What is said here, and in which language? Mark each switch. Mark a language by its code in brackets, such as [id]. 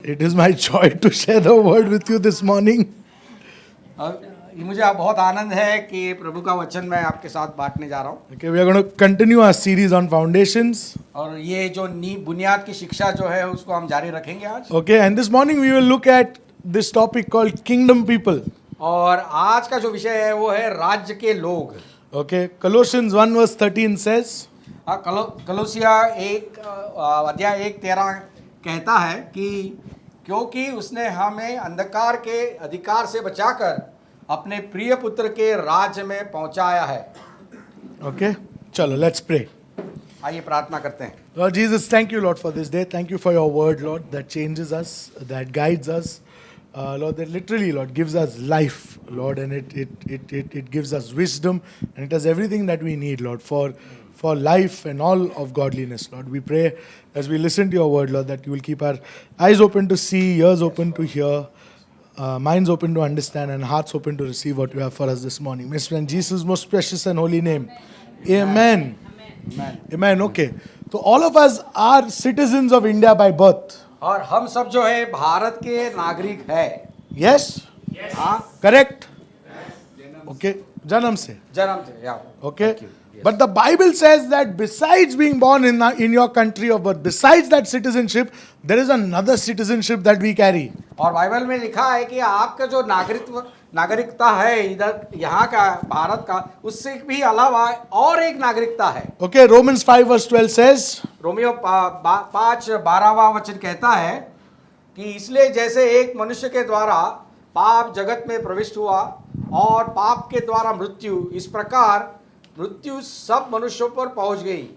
[en] It is my joy to share the word with you this morning. [hi] मुझे बहुत आनंद है कि प्रभु का वचन मैं आपके साथ बांटने जा रहा हूँ। [en] Okay, we are going to continue our series on foundations. [hi] और ये जो बुनियाद की शिक्षा जो है उसको हम जारी रखेंगे आज। [en] Okay, and this morning we will look at this topic called kingdom people. [hi] और आज का जो विषय है वो है राज्य के लोग। [en] Okay, Colossians 1 verse 13 says, [hi] कलोसिया अध्याय 1:13 कहता है कि क्योंकि उसने हमें अंधकार के अधिकार से बचाकर अपने प्रिय पुत्र के राज्य में पहुंचाया है। [en] okay, chalo, let's pray. [hi] आइए प्रार्थना करते हैं। [en] Lord Jesus, thank you, Lord, for this day. Thank you for your word, Lord, that changes us, that guides us. Lord, that literally, Lord, gives us life, Lord, and it gives us wisdom, and it has everything that we need, Lord, for life and all of godliness, Lord. We pray as we listen to your word, Lord, that you will keep our eyes open to see, ears open to hear, minds open to understand, and hearts open to receive what you have for us this morning. Miss in Jesus' most precious and holy name. Amen. Amen. Amen. Okay. So all of us are citizens of India by birth. [hi] और हम सब जो है भारत के नागरिक है। [en] Yes? Yes. [hi] हाँ। [en] Correct? Okay. [hi] जन्म से. जन्म से, yeah. [en] Okay. Thank you. Yes. But the Bible says that besides being born in your country of birth, besides that citizenship, there is another citizenship that we carry. [hi] और Bible में लिखा है कि आपका जो नागरिकता है इधर यहाँ का भारत का, उससे भी अलावा और एक नागरिकता है। [en] Okay, Romans 5 verse 12 says, [hi] Romeo 5:12 वचन कहता है कि इसलिए जैसे एक मनुष्य के द्वारा पाप जगत में प्रविष्ट हुआ और पाप के द्वारा मृत्यु, इस प्रकार मृत्यु सब मनुष्यों पर पहुंच गई।